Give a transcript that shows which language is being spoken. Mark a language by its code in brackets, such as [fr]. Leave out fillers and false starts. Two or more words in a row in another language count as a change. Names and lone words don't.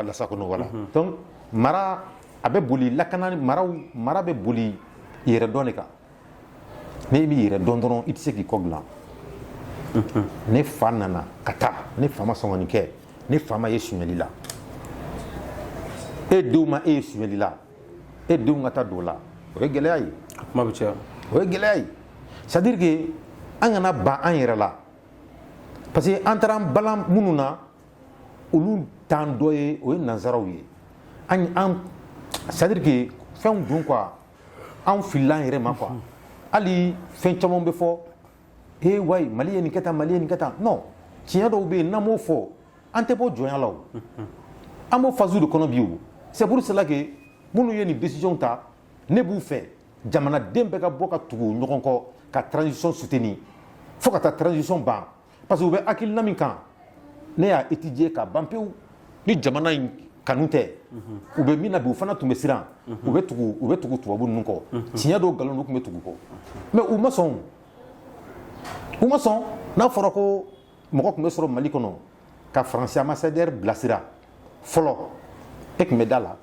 [bm] Lassa kɔnɔ voilà donc mara a bɛ boli lakana mara bɛ boli yɛrɛ dɔn de kan ne b'i yɛrɛ dɔn dɔrɔn i tɛ se k'i kɔ dilan ne fa nana ka taa ne fa ma sɔn ka nin kɛ ne fa ma ye suɲɛli la e denw ma e ye suɲɛli la e denw ka taa don o la o ye gɛlɛya ye kuma bɛ caya o ye gɛlɛya ye [fr] c'est à dire que [bm] an kana ban an yɛrɛ la [fr] parce que [bm] an taara an bala minnu na olu t'an dɔ ye o ye nanzaraw ye [fr] c'est à dire que [bm] fɛnw dun quoi an filila an yɛrɛ ma quoi hali fɛn caman bɛ fɔ wayi Mali ye nin kɛ tan Mali ye nin kɛ tan non tiɲɛ dɔw bɛ yen n'an m'o fɔ an tɛ bɔ jɔnya la o an b'o phase de kɔnɔ bi o [fr] c'est pour cela que [bm] minnu ye nin décision ta ne b'u fɛ jamanaden bɛɛ ka bɔ ka tugu ɲɔgɔn kɔ ka transition soutenir fo ka taa transition ban parce que u bɛ hakilina min kan ne y'a étudier ka ban pewu ni jamana in kanu tɛ u bɛ min na bi u fana tun bɛ siran u bɛ tugu tubabu ninnu kɔ tiɲɛ dɔw nkalon tun bɛ tugu kɔ mais u ma sɔn u ma sɔn n'a fɔra ko mɔgɔ tun bɛ sɔrɔ Mali kɔnɔ ka faransi ambassadeur bilasira fɔlɔ e tun bɛ da la